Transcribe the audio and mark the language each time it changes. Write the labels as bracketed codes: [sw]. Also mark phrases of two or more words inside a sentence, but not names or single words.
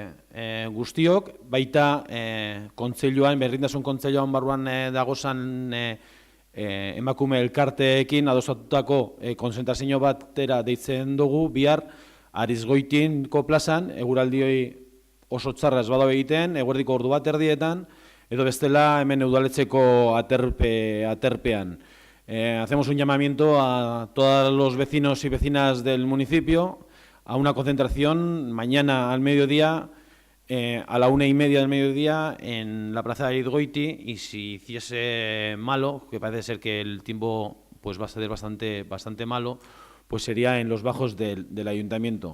[eu] baita kontseiluan, berdintasun kontseiluan barruan dagozan emakume elkarteekin adosatutako konzentrazio batera deitzen dugu, bihar Arizgoitinko plazan, eguraldioi oso txarra ez badau egiten, eguerdiko ordu bat erdietan, edo bestela hemen udaletxeko aterpean. [es] Hacemos un llamamiento a todos los vecinos y vecinas del municipio a una concentración mañana al mediodía, a la 1:30 del mediodía en la plaza de Arizgoiti, y si hiciese malo, que parece ser que el tiempo pues va a ser bastante malo, pues sería en los bajos del ayuntamiento.